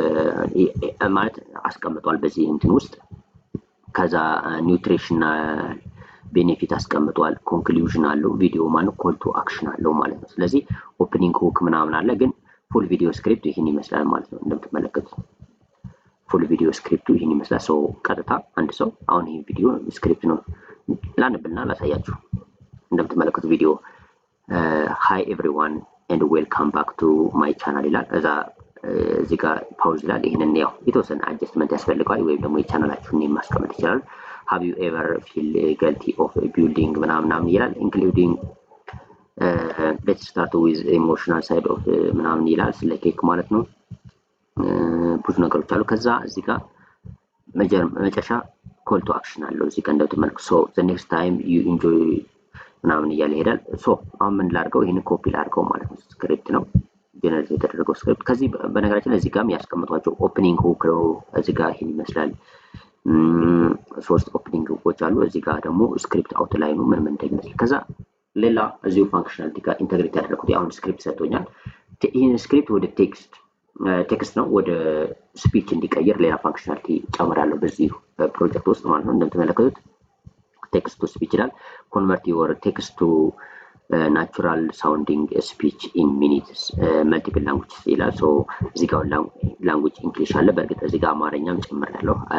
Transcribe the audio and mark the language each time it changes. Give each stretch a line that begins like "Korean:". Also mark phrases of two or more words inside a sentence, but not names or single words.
Amharic: ማለት አስቀምጧል በዚህ እንትን ውስጥ። ከዛ
English: nutritional benefit
Amharic: አስቀምጧል፣ ኮንክሉዥን አለው፣ ቪዲዮ ማለት
English: call to action
Amharic: አለው ማለት ነው። ስለዚህ
English: opening hook
Amharic: ምናምን አለ፣ ግን
English: full video script
Amharic: ይህን ይመስላል ማለት ነው። እንደምትመለከቱት
English: full video
Amharic: ስክሪፕቱ ይህን ይመስላል። ሶ ቀጥታ አንድ ሰው አሁን ይሄ
English: video script
Amharic: ነው ላንብና ላሳያችሁ። እንደምትመለከቱት ቪዲዮ
English: hi everyone and welcome back to my channel
Amharic: ይላል። እዚህ ጋር ፓውዝ ይላል። ይሄንን ያው የተወሰነ አድጀስትመንት ያስፈልጋል ወይም ደግሞ የቻናላችሁን ማስቀመጥ ይችላል።
English: have you ever feel guilty of building
Amharic: ምናምን ይላል including
English: let's start with emotional side of
Amharic: ምናምን ይላል። ስለ ኬክ ማለት ነው። ብዙ ነገሮች አሉ። ከዛ እዚህ ጋር መጨረሻ
English: call to action
Amharic: አለው። እዚህ ጋር እንደምትመለከቱት
English: so the next time you enjoy
Amharic: ምናምን እያለ ይሄዳል። ሶ አሁን ምን ላድርገው? ይሄን ኮፒ ላድርገው ማለት ነው። ስክሪፕት ነው ጀነሬት የተደረገው ስክሪፕት። ከዚህ በነገራችን ላይ እዚህ ጋርም ያስቀምጧቸው
English: opening hook
Amharic: ነው። እዚህ ጋር ይሄን ይመስላል። 3
English: opening hooks
Amharic: አሉ። እዚህ ጋር ደግሞ
English: script outline
Amharic: ምን እንደሚመስል ከዛ ሌላ እዚሁ ፋንክሽናሊቲ ጋር ኢንተግሬት ያደረኩት አሁን ስክሪፕት ሰጥቶኛል። ይሄን ስክሪፕት ወደ ቴክስት ነው ወደ ስፒች እንዲቀየር ሌላ ፋንክሽናሊቲ ጨምራለሁ በዚህ ፕሮጀክት ውስጥ ማለት ነው። እንደምትመለከቱት
English: text to speech
Amharic: ይላል።
English: convert your text to natural sounding speech in minutes multiple language
Amharic: ይላል። ሶ እዚህ ጋር
English: language English
Amharic: አለ። በእርግጥ እዚህ ጋር አማርኛም ጨምሬያለሁ፣